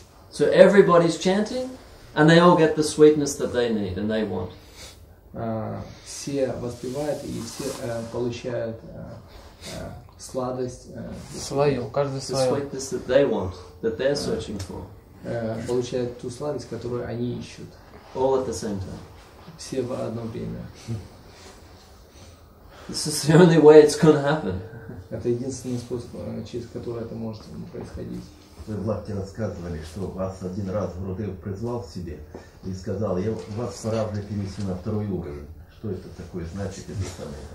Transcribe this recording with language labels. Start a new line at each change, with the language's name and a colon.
English: So everybody's chanting, and they all get the sweetness that they need and they want.
Russian: Все воспевают и все получают сладость свою, каждый свою.
English: The sweetness that they want, that they're searching for.
Russian: Получают ту сладость, которую они ищут.
English: All at the same time.
Russian: Все в одно время.
English: This is the only way it's going to happen.
Russian: Это единственный способ, через который это может происходить. Вы в Лахте рассказывали, что вас один раз Гурудев призвал к себе и сказал: я вас пора уже перевести на второй уровень. Что это такое значит, это самое?